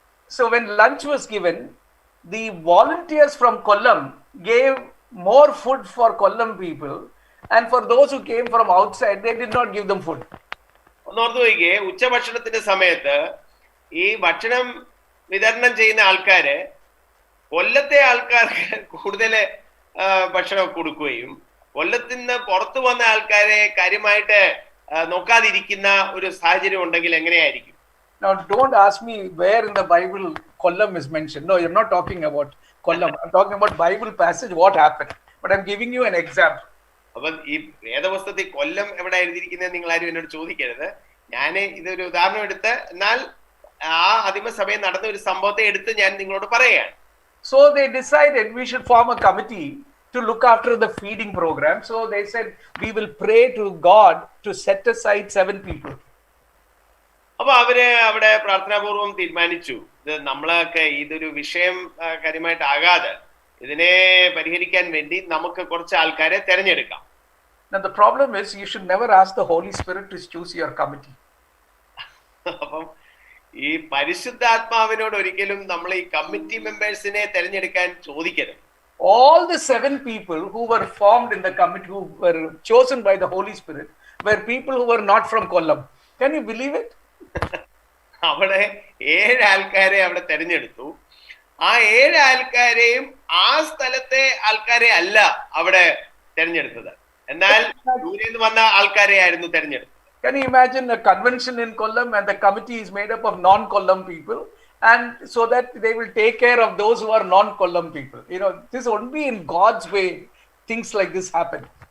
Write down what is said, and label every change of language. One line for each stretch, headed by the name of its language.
English: so when lunch was given, the volunteers from Kollam gave more food for Kollam people, and for those who came from outside, they did not give them food.
Malayalam: ഒന്നോർത്ത് നോക്കിയേ, ഉച്ചഭക്ഷണത്തിന്റെ സമയത്ത് ഈ ഭക്ഷണം വിതരണം ചെയ്യുന്ന ആൾക്കാര് കൊല്ലത്തെ ആൾക്കാർക്ക് കൂടുതൽ ഭക്ഷണം കൊടുക്കുകയും കൊല്ലത്തിന് പുറത്തു വന്ന ആൾക്കാരെ കാര്യമായിട്ട് നോക്കാതിരിക്കുന്ന ഒരു സാഹചര്യം ഉണ്ടെങ്കിൽ എങ്ങനെയായിരിക്കും?
English: Now don't ask me where in the Bible Kollam is mentioned. No, I'm not talking about Kollam. I'm talking about Bible passage, what happened. But I'm giving you an example.
Malayalam: അപ്പൊ ഈ വേദപുസ്തകത്തിൽ കൊല്ലം എവിടെ എഴുതിയിരിക്കുന്നത് നിങ്ങൾ ആരും എന്നോട് ചോദിക്കരുത്. ഞാൻ ഇതൊരു ഉദാഹരണം എടുത്ത്, എന്നാൽ ആ ആദിമസഭയിൽ നടന്ന ഒരു സംഭവത്തെ എടുത്ത് ഞാൻ നിങ്ങളോട് പറയുകയാണ്.
English: So they decided we should form a committee to look after the feeding program. So they said we will pray to God to set aside 7 people.
Malayalam: അപ്പൊ അവര് അവിടെ പ്രാർത്ഥനാപൂർവം തീരുമാനിച്ചു, ഇത് നമ്മളൊക്കെ ഇതൊരു വിഷയം കാര്യമായിട്ട് ആകാതെ ഇതിനെ പരിഹരിക്കാൻ വേണ്ടി നമുക്ക് കുറച്ച് ആൾക്കാരെ തെരഞ്ഞെടുക്കാം.
English: Now the problem is you should never ask the Holy Spirit to choose your committee.
Malayalam: അപ്പം ഈ പരിശുദ്ധാത്മാവിനോട് ഒരിക്കലും നമ്മൾ ഈ കമ്മിറ്റി മെമ്പേഴ്സിനെ തെരഞ്ഞെടുക്കാൻ ചോദിക്കരുത്.
English: All the 7 people who were formed in the committee, who were chosen by the Holy Spirit, were people who were not from Kollam. Can you believe it?
Malayalam: അവിടെ 7 ആൾക്കാരെ അവിടെ തെരഞ്ഞെടുത്തു. ആ 7 ആൾക്കാരെയും ആ സ്ഥലത്തെ ആൾക്കാരെ അല്ല അവിടെ തെരഞ്ഞെടുത്തത്, എന്നാൽ ദൂരെ നിന്ന് വന്ന ആൾക്കാരെ ആയിരുന്നു തെരഞ്ഞെടുത്തത്.
English: Can you imagine a convention in Kollam and the committee is made up of non-Kollam people, and so that they will take care of those who are non-Kollam people. This only in God's way things like this happen.